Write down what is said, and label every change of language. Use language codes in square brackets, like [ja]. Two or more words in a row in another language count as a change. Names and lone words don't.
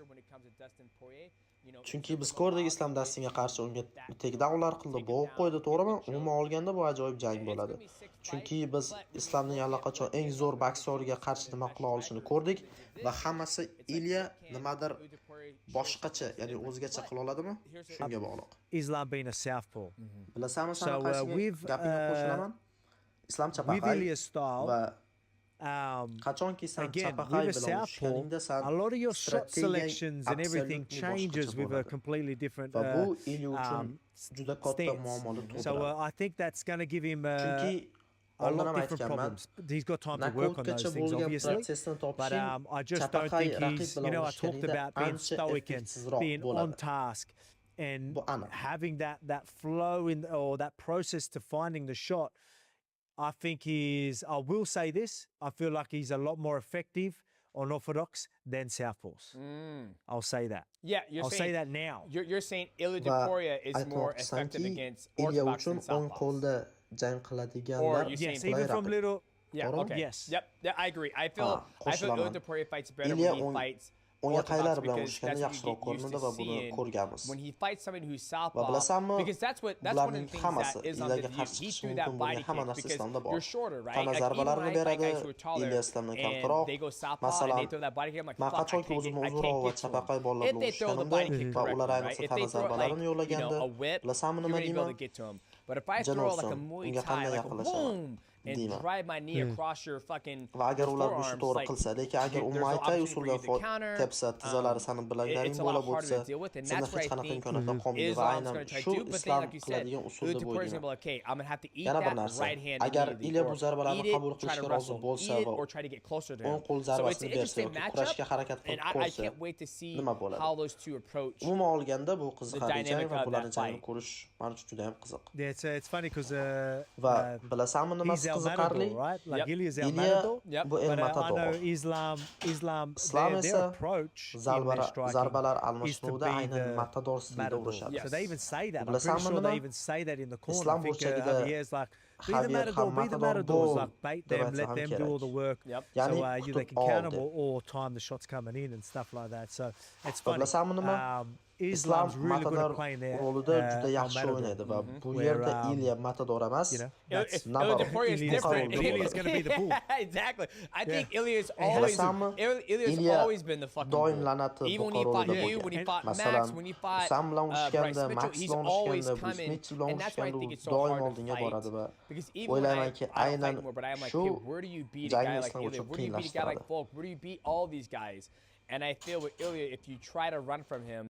[uz] Chunki biz ko'rdik, islom Dastinga qarshi unga takedownlar qildi, bo'g'ib qo'ydi, to'g'rimi? Umuman olganda bu ajoyib jang bo'ladi. Chunki biz islomning allaqachon eng zo'r boksyorga qarshi nima qila olishini ko'rdik va hammasi Ilya nimadir boshqacha, ya'ni o'zgacha qila oladimi? Shunga bog'liq. [en] Islam being a southpaw. [uz] Bilasanmi, sen gapingga qo'shilaman. Islom chapaqay va qachonki sen chapaqay bilan urushganingda sen [en] a lot of your shot selections and everything changes with a completely different [uz] va bu Ilya uchun juda katta muammolar tug'diradi. [en] So I think that's going to give him [uz] chunki [en] a lot of different problems. He's got time to work on those things, obviously. But I just don't think he's, I talked about being stoic and being on task and having that flow or that process to finding the shot. I think I will say this, I feel like he's a lot more effective on orthodox than southpaws. I'll say that. Yeah, I'll say that now. You're saying Ilya Topuria is more effective against orthodox than southpaws. [uz] Jang qiladiganlar, [en] yes, even from little. Yeah, okay. Yes. Yep, I agree. I feel Ilya Topuria fights better when he fights [uz] o'nga [en] orthodox [uz] qaylar bilan [en] because [uz] urushganda [en] that's what you [uz] yaxshiroq [en] get used [uz] ko'rinadi [en] to [uz] va buni [en] seeing [uz] ko'rganmiz. [en] when he fights somebody who's [uz] Va [en] southpaw. [uz] bilasanmi, [en] Because that's one of the [uz] bularning [en] things [uz] hammasi [en] that Islam [uz] Ilyaga [en] did. [uz] qarshi [en] He [uz] chiqishi [en] threw [uz] mumkin [en] that body [uz] bo'lgan hamma [en] kick [uz] narsa [en] because [uz] islomda bor. [en] you're shorter, right? [uz] Tana [en] Like even [uz] zarbalarini [en] when I fight [uz] beradi, [en] guys who are taller [uz] Ilya Islomdan [en] and [uz] kamtaroq. [en] they go southpaw and [uz] Masalan, [en] they throw that body kick, I'm like, [uz] men [en] fuck, I [uz] qachonki [en] can't [uz] o'zim [en] get [uz] uzunroq va [en] to [uz] chapaqay [en] him. [uz] bolalar [en] If [uz] bilan [en] they throw the [uz] urushganimda [en] body kick [uz] va [en] correctly, [uz] ular [en] right? [uz] ayniqsa [en] If [uz] tana [en] they throw it like, [uz] zarbalarini [en] you know, [uz] yo'llaganda, [en] a whip, [uz] bilasanmi [en] you're [uz] nima [en] gonna be able [uz] deyman? [en] to get to him. But if I throw like a Muay [uz] unga [en] Thai, [uz] qanday [en] like a [uz] yaqinlashaman? [en] boom, and [uz] deyman. [en] drive my knee across your fucking [uz] Va agar ular bu [en] forearms, [uz] to'g'ri [en] like, [uz] qilsa, lekin agar [en] there's [uz] u [en] no [uz] Muay Thai [en] opportunity for you [uz] usulida [en] to counter. [uz] tepsa, tizzalari sani bilaglaring [en] It's a [uz] bo'lib [en] lot harder [uz] o'tsa, [en] to deal with, and [uz] senda [en] that's where [uz] hech [en] I [uz] qanaqa [en] think [uz] imkoniyatlar qolmaydi va [en] Islam's [uz] aynan [en] going to try to [uz] shu [en] do. But then, [uz] islom [en] like you said, [uz] qiladigan usul deb [en] Uthman is [uz] o'ylayman. [en] like, okay, I'm gonna have to eat [uz] Yana bir [en] that [uz] narsa, [en] right hand [uz] agar [en] immediately, [uz] Ilya bu [en] or [uz] zarbalarni [en] eat it, [uz] qabul [en] try to [uz] qilishga rozi [en] wrestle, [uz] bo'lsa [en] eat it, [uz] va [en] or try to get closer to [uz] o'ng [en] him. [uz] qo'l [en] So it's [uz] zarbasini [en] an [uz] bersa [en] interesting [uz] yoki [en] matchup, [uz] kurashga harakat [en] and [uz] qilib [en] I [uz] ko'rsa, [en] can't wait to see [uz] nima bo'ladi? [en] how those two approach. [uz] Umuman olganda bu qiziqarli jang [en] dynamic [uz] va [en] of [uz] bularning [en] that [uz] jangini [en] fight. [uz] ko'rish men uchun juda ham qiziq. [en] Yeah, it's funny because [uz] Va bilasanmi [en] he's [uz] nimasi [en] El [uz] qiziqarli? [en] Matador, right? Like Yep. Ilya's El [uz] Ilya [en] Matador. Yep. [uz] bu El [en] But I [uz] Matador. [en] know Islam, [uz] Islom [en] their [uz] esa [en] approach in [uz] zarbalar [en] their striking [uz] zarbalar [en] is to [uz] almashinuvida [en] be [uz] aynan [en] the [uz] Matador stilida [en] Matador. [uz] urishadi. [en] So they even say that. I'm pretty [uz] Bilasanmi [en] sure [uz] nima? [en] they even say that in the corner. [uz] Islom [en] I think [uz] burchagida [en] Javier's like, be the [uz] Javier [en] Matador, [uz] ham [en] be the [uz] Matador [en] Matadors. [uz] bo'l [en] Like, bait [uz] deb [en] them, [uz] aytsa [en] let [uz] ham [en] them do [uz] kerak. [en] all the work. Yep. [uz] Ya'ni [en] So you they [uz] kutib [en] can [uz] ol [en] counter deb. or time the shots coming in and stuff like that. So it's [uz] Va [en] funny. [uz] bilasanmi nima? [en] Islam's really good [uz] Matador [en] at playing their [uz] rolida juda [en] El [uz] yaxshi [en] Matador. [uz] o'ynaydi va bu [en] Where, [uz] yerda Ilya Matador emas, [en] you know, that's [uz] nabaron. [en] Ilya is different. Ilya's going to be the bull. Exactly. I think Ilya's [uz] Bilasanmi? [en] Ilya's [uz] Ilya [en] always been the fucking [uz] doim [en] bull. [uz] lanati [en] Even when he [uz] Buxoroda [en] fought [uz] bo'lgan. [en] you, when he fought [uz] Masalan, [en] Max, when he fought [uz] Sam bilan [en] Bryce [uz] urushganda, [en] Mitchell, [uz] Max [en] he's [uz] bilan [en] always [uz] urushganda, Bruce [en] coming, [uz] Mitchell bilan [en] and that's why I [uz] urushganda [en] think [uz] u [en] it's so [uz] doim [en] hard to [uz] oldinga [en] fight. [uz] boradi va [en] Because even when I [uz] o'ylaymanki [en] don't fight [uz] aynan [en] anymore, but I'm like, [uz] shu [en] hey, where do you beat a guy [uz] jangni [en] like [uz] Islam [en] Ilya? [uz] uchun [en] Where do you beat a guy like [uz] qiyinlashtiradi. [en] Volk? Where do you beat all these guys? And I feel with Ilya, if you try to run from him,